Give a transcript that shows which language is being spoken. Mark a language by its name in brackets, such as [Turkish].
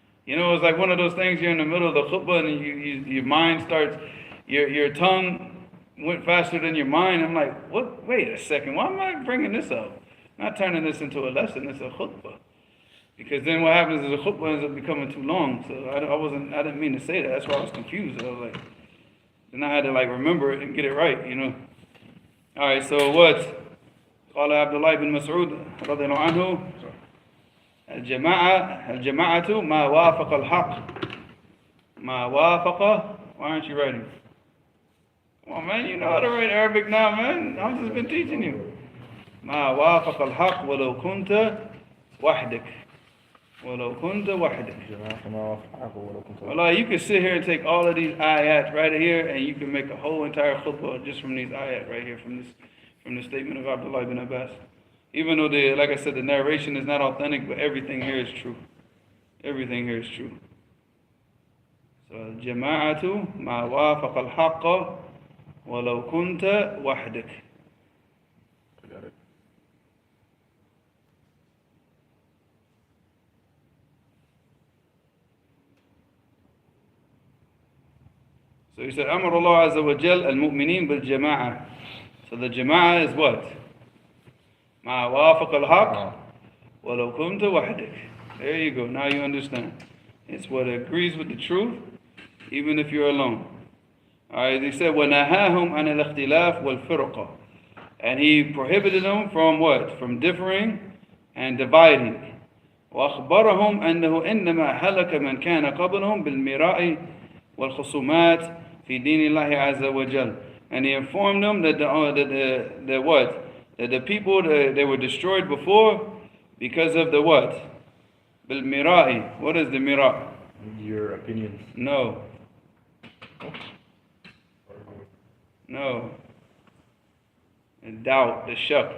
[English] You know, it's like one of those things, you're in the middle of the khutbah and your mind starts, your tongue went faster than your mind. I'm like, what? Wait a second, why am I bringing this up? I'm not turning this into a lesson, it's a khutbah. Because then what happens is the khutbah ends up becoming too long. So I didn't mean to say that. That's why I was confused. I was like, then I had to like remember it and get it right, you know. All right, so what? [Arabic] قال عبد الله بن مسعود رضي الله عنه الجماعة ما وافق الحق ما وافق. [English] Why aren't you writing? Come on, man, you know how to write Arabic now, man. I've just been teaching you. [Arabic] ما وافق الحق ولو كنت وحدك ولو كنت وحدك. [English] Wallah, you can sit here and take all of these ayat right here, and you can make a whole entire khutbah just from these ayat right here, from the statement of Abdullah ibn Abbas. Even though like I said, the narration is not authentic, but everything here is true. Everything here is true. So [Arabic] الجماعة ما وافق الحق ولو كنت وحدك. [English] Got it. So he said, [Arabic] أمر الله عز وجل المؤمنين بالجماعة. [English] So the jama'ah is what? [Arabic] ما وافق الحق ولو كنت وحدك. [English] There you go. Now you understand. It's what agrees with the truth, even if you're alone. Alright, he said, [Arabic] وَنَهَاهُمْ عَنِ الْاخْتِلَافِ وَالْفِرْقَةِ. [English] And he prohibited them from what? From differing and dividing. [Arabic] وأخبرهم أنه إنما هلك من كان قبلهم بالمراء والخصومات في دين الله عز وجل. [English] And he informed them that the people they were destroyed before because of the what? [Arabic] بالمراء. [English] What is the mira'? Your opinions. No. No. And doubt, the shak.